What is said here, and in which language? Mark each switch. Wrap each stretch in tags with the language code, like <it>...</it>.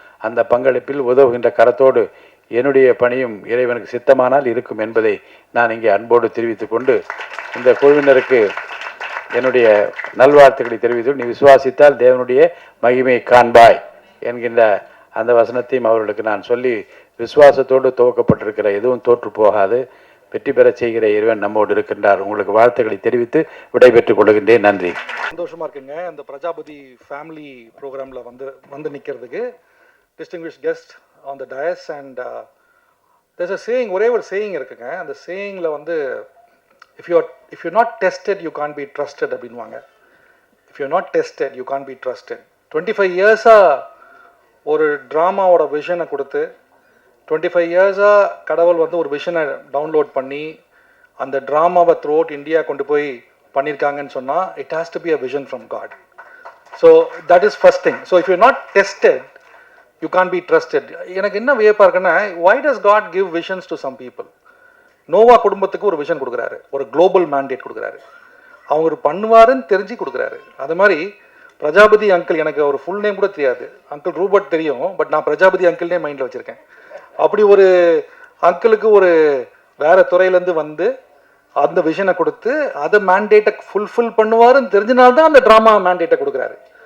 <ta>அந்த பங்களிப்பில் உதவுகின்ற கரத்தோடு என்னுடைய பணியும் இறைவனுக்கு சித்தமானால் இருக்கும் என்பதை நான் இங்கே அன்போடு தெரிவித்துக் கொண்டு இந்த குழுவினருக்கு என்னுடைய நல்வாழ்த்துக்களை தெரிவித்து, நீ விசுவாசித்தால் தேவனுடைய மகிமையை காண்பாய் என்கின்ற அந்த வசனத்தையும் அவர்களுக்கு நான் சொல்லி, விசுவாசத்தோடு துவக்கப்பட்டிருக்கிற எதுவும் தோற்று போகாது, வெற்றி பெற செய்கிற இறைவன் நம்மோடு இருக்கின்றார். உங்களுக்கு வாழ்த்துக்களை தெரிவித்து விடைபெற்றுக் கொள்கின்றேன். நன்றி. சந்தோஷமா இருக்குங்க இந்த பிரஜாபதி ஃபேமிலி ப்ரோக்ராமில் வந்து நிற்கிறதுக்கு.</ta> <en>distinguished guest on the dais and there's a saying,</en> <ta>ஒரே ஒரு சேயிங் இருக்குங்க. அந்த சேயிங்கில்</ta> <en>if you're not tested you can't be trusted</en> <ta>அப்படின்வாங்க.</ta> <en>if you're not tested you can't be trusted.</en> <ta>25 இயர்ஸாக ஒரு ட்ராமாவோட விஷனை கொடுத்து 25 இயர்ஸாக கடவுள் ஒரு விஷனை டவுன்லோட் பண்ணி அந்த ட்ராமாவை த்ரூ அவுட் இந்தியா கொண்டு போய் பண்ணியிருக்காங்கன்னு சொன்னால்</ta> <en>It has to be a vision from God. So that is first thing. So if you not tested you can be trusted.</en> <ta>எனக்கு என்ன வியப்பாக இருக்குன்னா,</ta> <en>why does God give visions to some people?</en> <ta>Noah குடும்பத்துக்கு ஒரு விஷன் கொடுக்குறாரு, ஒரு குளோபல் மேண்டேட் கொடுக்குறாரு, அவங்க பண்ணுவாருன்னு தெரிஞ்சு கொடுக்குறாரு. அது மாதிரி பிரஜாபதி அங்கிள், எனக்கு ஒரு ஃபுல் நேம் கூட தெரியாது, அங்கிள் ரூபர்ட் தெரியும், பட் நான் பிரஜாபதி அங்கிள்னே மைண்டில் வச்சுருக்கேன். அப்படி ஒரு அங்கிளுக்கு ஒரு வேறு துறையிலேருந்து அந்த விஷனை கொடுத்து அதை மேண்டேட்டை ஃபுல்ஃபில் பண்ணுவாருன்னு தெரிஞ்சனால்தான் அந்த ட்ராமா மேண்டேட்டை கொடுக்குறாரு.</ta>